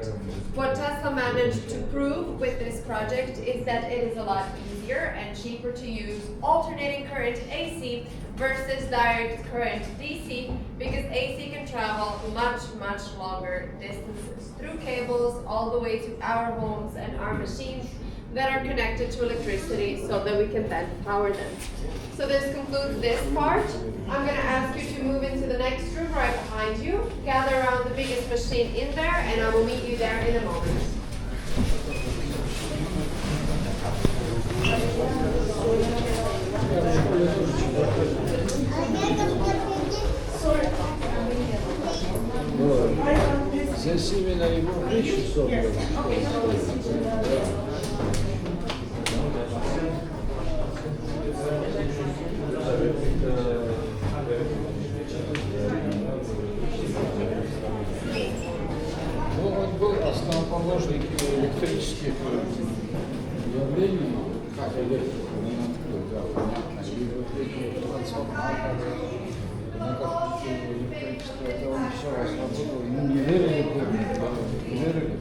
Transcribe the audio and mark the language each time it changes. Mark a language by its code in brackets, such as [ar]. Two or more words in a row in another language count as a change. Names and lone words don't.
[en] What Tesla managed to prove with this project is that it is a lot easier and cheaper to use alternating current AC versus direct current DC, because AC can travel much, much longer distances through cables all the way to our homes and our machines, that are connected to electricity so that we can then power them. So this concludes this part. I'm going to ask you to move into the next room right behind you, gather around the biggest machine in there, and I will meet you there in a moment. [it] Se è simile ai pesci sopra. [ru] Вот был основоположник электрических явлений, как электрика, да, понятно, и вот эти трансформаторы, на как электричество, это он все разработал, ему не верили, не верили.